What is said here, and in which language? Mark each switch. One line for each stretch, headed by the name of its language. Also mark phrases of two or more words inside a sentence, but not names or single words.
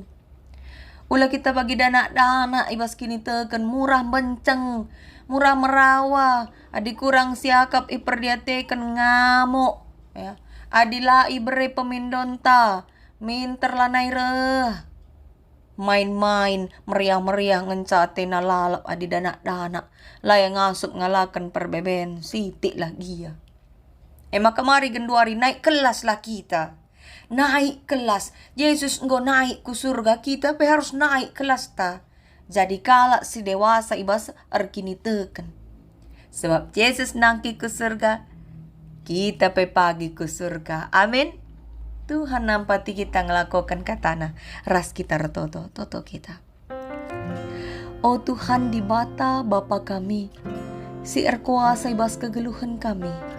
Batak Karo: Ula kita bagi dana-dana ibas kini teken murah benceng, murah merawa, adi kurang siakap iperdiateken ngamuk ya. Adila ibere pemindonta, minter lanai reh. Main-main, meriah-meriah ngencate na lalap adi dana-dana. Layang ngasup ngalakan perbeben, sitik lagi ya.
Indonesian: Maka mari genduari naik kelas lah kita. Naik kelas. Yesus engkau naik ke surga, kita pe harus naik kelas ta.
Batak Karo: Jadi kala si dewasa ibas erkini teken.
Indonesian: Sebab Yesus nangki ke surga, kita pe pagi ke surga. Amin.
Batak Karo: Tuhan nampati kita ngelakukan katana. Ras kita retoto, toto kita. Oh Tuhan di bata Bapa kami, si erkuasa ibas kegeluhan kami.